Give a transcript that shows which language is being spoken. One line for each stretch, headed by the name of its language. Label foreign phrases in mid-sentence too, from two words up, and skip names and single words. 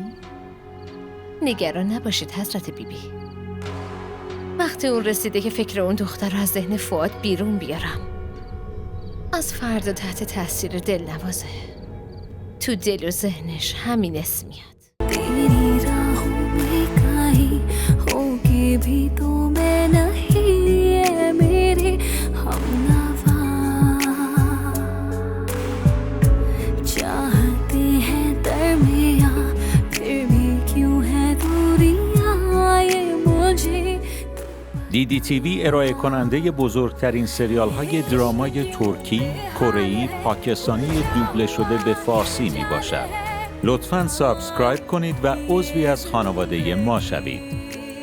Persian: نگران نباشید حضرت بیبی، وقتی اون رسیده که فکر اون دختر رو از ذهن فؤاد بیرون بیارم. از فردا تحت تاثیر دلنوازه، تو دل و ذهنش همین اسم میاد.
Hindi: तेरी राहों में कहीं होगी भी तो मैं नहीं ये मेरे हमनवा चाहते हैं दरमियां फिर भी क्यों है दूरियां ये मुझे
Persian: DDTV ارائه کننده بزرگترین سریال های درامای ترکی، کره‌ای، پاکستانی دوبله شده به فارسی می باشد. لطفاً سابسکرایب کنید و عضوی از خانواده ما شوید.